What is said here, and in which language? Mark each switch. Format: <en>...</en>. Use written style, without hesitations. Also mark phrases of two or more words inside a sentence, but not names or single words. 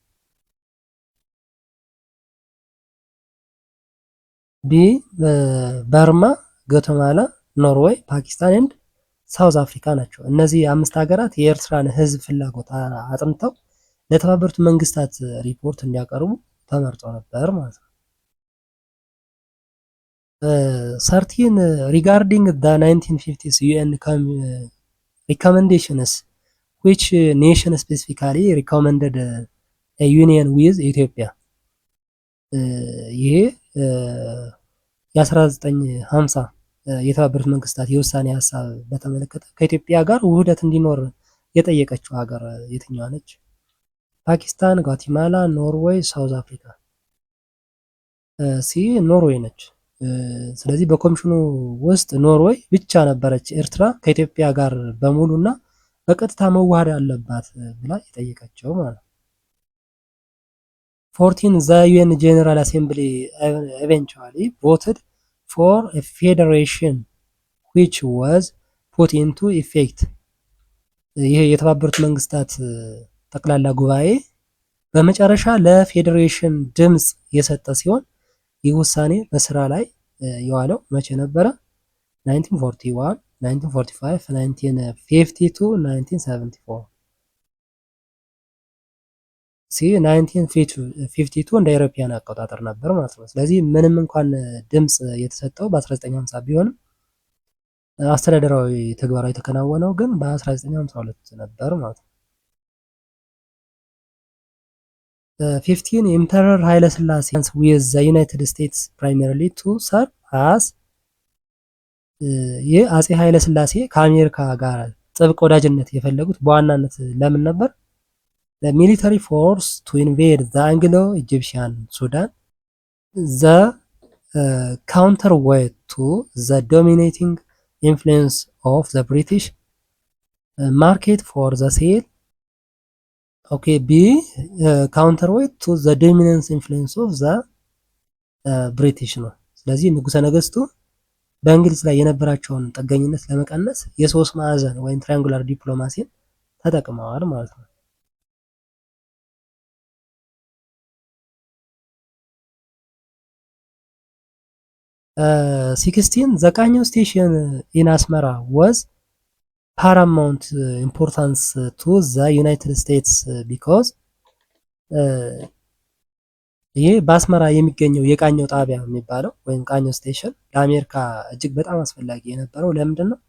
<am>ቢ በርማ፣ ጓቲማላ፣ ኖርዌይ፣ ፓኪስታን ኤንድ ሳውዝ አፍሪካ ናቸው። እነዚህ 5 ሀገራት የኤርትራን ህዝብ ፍላጎት አጥንተው ለተባበሩት መንግስታት ሪፖርት እንዲያቀርቡ ተመርጠው ነበር ማለት ነው።</am> <en>13 ሪጋርዲንግ the 1950s UN recommendations which nation specifically recommended a union with ኢትዮጵያ?</en> <am>ይሄ የ1950 የተባበሩት መንግስታት የውሳኔ ሀሳብ በተመለከተ ከኢትዮጵያ ጋር ውህደት እንዲኖር የጠየቀችው ሀገር የትኛዋ ነች? ፓኪስታን፣ ጓቲማላ፣ ኖርዌይ፣ ሳውዝ አፍሪካ። ሲ ኖርዌይ ነች። ስለዚህ በኮሚሽኑ ውስጥ ኖርዌይ ብቻ ነበረች ኤርትራ ከኢትዮጵያ ጋር በሙሉ እና በቀጥታ መዋሃድ አለባት ብላ የጠየቀችው ማለት ነው። 14</am> <en>the UN General Assembly eventually voted for a federation which was put into effect.</en> <am>ይሄ የተባበሩት መንግስታት ጠቅላላ ጉባኤ በመጨረሻ ለፌዴሬሽን ድምፅ የሰጠ ሲሆን ይህ ውሳኔ በስራ ላይ የዋለው መቼ ነበረ? 1941፣ 1945፣ 1952፣ 1974። ሲ 1952 እንደ አውሮፓውያን አቆጣጠር ነበር ማለት ነው። ስለዚህ ምንም እንኳን ድምፅ የተሰጠው በ1950 ቢሆንም አስተዳደራዊ ተግባራዊ የተከናወነው ግን በ1952 ነበር ማለት ነው። 15 ኢምፐረር ኃይለ ሥላሴ</am> <en>with the United States primarily to serve as</en> <am>ይህ አጼ ኃይለ ሥላሴ ከአሜሪካ ጋር ጥብቅ ወዳጅነት የፈለጉት በዋናነት ለምን ነበር?</am> <en>the military force to invade the Anglo-Egyptian Sudan, the counterweight to the dominating influence of the British, market for the sale.</en> <am>Okay,</am> <en>B counterweight to the dominance influence of the British</en> <am>ነው። ስለዚህ ንጉሠ ነገሥቱ በእንግሊዝ ላይ የነበራቸውን ጥገኝነት ለመቀነስ የሶስት ማዕዘን ወይም</am> <en>triangular diplomacy</en> <am>ተጠቅመዋል ማለት ነው። ሲክስቲን</am> <en>the Kanyo station in Asmara was paramount importance to the United States because</en> <am>ይህ በአስመራ የሚገኘው የቃኘው ጣቢያ የሚባለው ወይም ቃኘው ስቴሽን ለአሜሪካ እጅግ በጣም አስፈላጊ የነበረው ለምንድን ነው?</am>